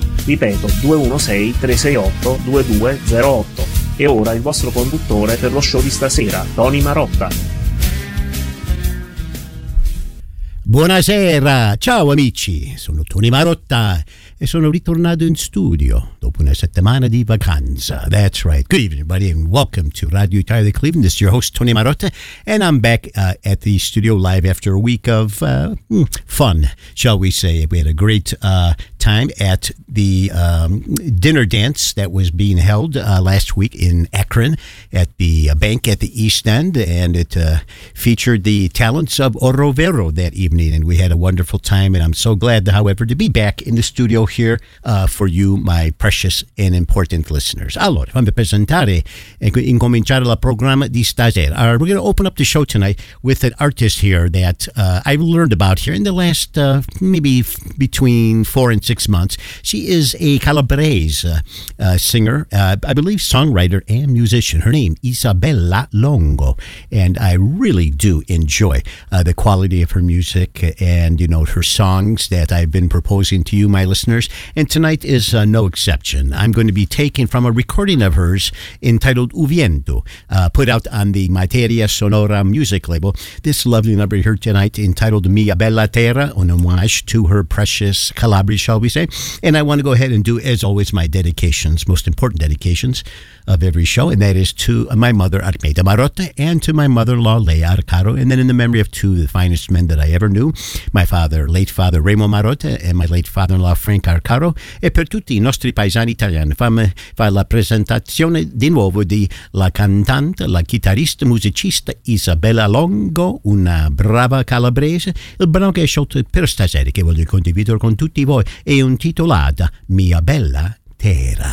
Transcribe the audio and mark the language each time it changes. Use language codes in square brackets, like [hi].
[it] Ripeto, 216-368-2208. E ora il vostro conduttore per lo show di stasera, Tony Marotta. Buonasera, ciao amici, sono Tony Marotta e sono ritornato in studio dopo una settimana di vacanza. [en] That's right, good evening everybody and welcome to Radio Italia Cleveland. This is your host Tony Marotta and I'm back at the studio live after a week of fun, shall we say. We had a great time at the dinner dance that was being held last week in Akron at the bank at the East End, and it featured the talents of Oro Vero that evening, and we had a wonderful time, and I'm so glad, however, to be back in the studio here for you, my precious and important listeners. [it] Allora, fammi presentare e incominciare la programma di stasera. [en] All right, we're going to open up the show tonight with an artist here that I've learned about here in the last maybe between 4 and 6 months. She is a Calabrese singer, I believe songwriter and musician. Her name, Isabella Longo. And I really do enjoy the quality of her music and, you know, her songs that I've been proposing to you, my listeners. And tonight is no exception. I'm going to be taking from a recording of hers entitled Uviento, put out on the Materia Sonora music label. This lovely number here tonight entitled Mia Bella Terra, an homage to her precious Calabria, shall we say. And I want to go ahead and do, as always, my dedications, most important dedications of every show, and that is to my mother, Armeida Marotta, and to my mother-in-law, Lea Arcaro, and then in the memory of two of the finest men that I ever knew, my father, late father, Remo Marotta, and my late father-in-law, Frank Arcaro, [it] e per tutti I nostri paesani italiani. Fammi fare la presentazione di nuovo di la cantante, la chitarrista, musicista Isabella Longo, una brava calabrese. Il brano che ho scelto per stasera, che voglio condividere con tutti voi, è intitolata Mia Bella Terra.